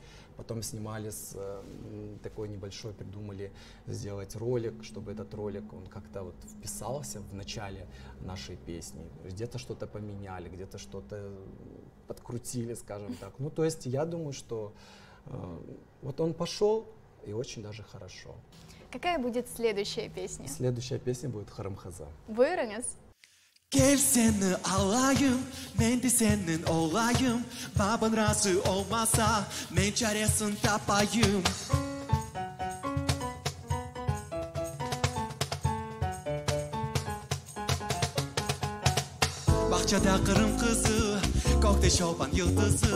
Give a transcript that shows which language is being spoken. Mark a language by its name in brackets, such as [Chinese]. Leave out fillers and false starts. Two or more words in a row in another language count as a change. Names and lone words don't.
[Russian] Потом снимали такой небольшой, придумали сделать ролик, чтобы этот ролик, он как-то вот вписался в начале нашей песни. Где-то что-то поменяли, где-то что-то подкрутили, скажем так. Ну, то есть я думаю, что вот он пошел, и очень даже хорошо. Какая будет следующая песня? Следующая песня будет «Харамхаза». [Crimean Tatar] Buyurunuz. Gel seni alayım, ben de senin olayım. Baban razı olmasa, ben çaresini tapayım. Bahçede kırım kızı, gökte şoban yıldızı.